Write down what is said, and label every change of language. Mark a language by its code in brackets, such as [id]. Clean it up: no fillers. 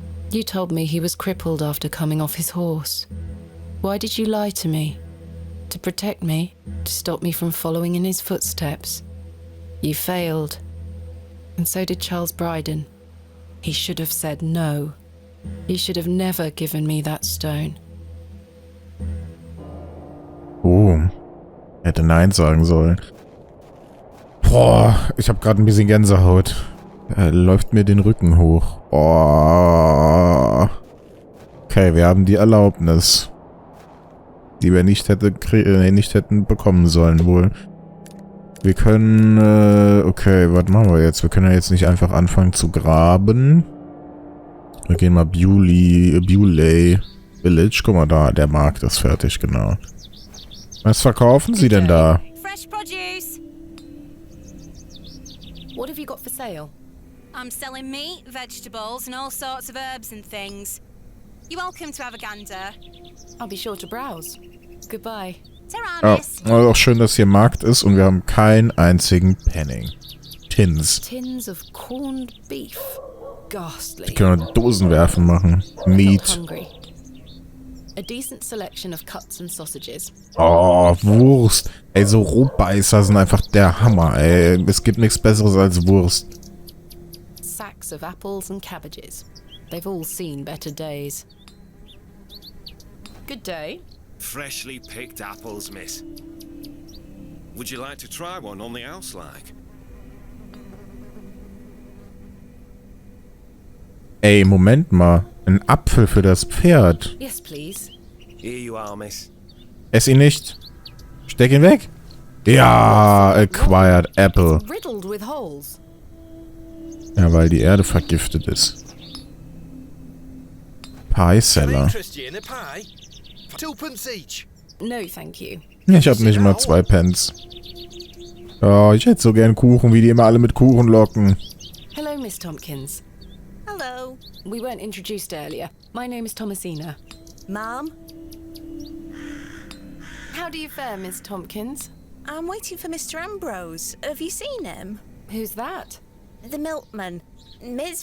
[en] You told me he was crippled after coming off his horse. Why did you lie to me? To protect me? To stop me from following in his footsteps? You failed. And so did Charles Bryden. He should have said no. He should have never given me that stone. Oh. [de] Hätte Nein sagen sollen. Boah, ich habe gerade ein bisschen Gänsehaut. Läuft mir den Rücken hoch. Oh. Okay, wir haben die Erlaubnis. Die wir nicht hätten bekommen sollen wohl. Wir können, okay, was machen wir jetzt? Wir können ja jetzt nicht einfach anfangen zu graben. Wir gehen mal Bewley Village. Guck mal da, der Markt ist fertig, genau. Was verkaufen Sie denn da? [en] Fresh produce. What have you got for sale? I'm selling meat, vegetables, and all sorts of herbs and things. You're welcome to have a gander. I'll be sure to browse. Goodbye. [de] Ja, also auch schön, dass hier Markt ist und wir haben keinen einzigen Penning. [en] Tins. Tins of corned beef. Ghastly. [de] Die können wir Dosenwerfen machen. [en] Meat. A decent selection of cuts and sausages. [de] Oh, Wurst. Ey, so Rohbeißer sind einfach der Hammer, ey. Es gibt nichts Besseres als Wurst. [en] Sacks of apples and cabbages. They've all seen better days. Good day. Freshly picked apples, miss. Would you like to try one on the house, like? [de] Ey, Moment mal. Ein Apfel für das Pferd. [en] Yes, please. Here you are, miss. [de] Ess ihn nicht. Steck ihn weg. Ja, [en] acquired apple. It's riddled with holes. [de] Ja, weil die Erde vergiftet ist. [en] Pie-Seller. No, thank you. [de] Ich hab nicht mal 2 Pence. Oh, ich hätte so gern Kuchen, wie die immer alle mit Kuchen locken. [en] Hello, Miss Tompkins. Hello. We weren't introduced earlier. My name is Thomasina. Ma'am? How do you fare, Miss Tompkins? I'm waiting for Mr. Ambrose. Have you seen him? Who's that? The milkman. Ms.